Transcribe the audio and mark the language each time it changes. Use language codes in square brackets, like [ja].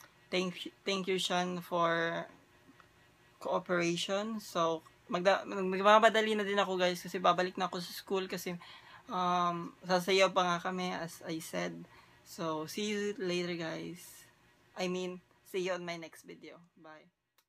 [en] Thank you Sean for cooperation. [tl] So, magmamadali na din ako guys kasi babalik na ako sa school kasi sasayaw pa nga kami [en] as I said. So, see you later guys. I mean, see you on my next video. Bye.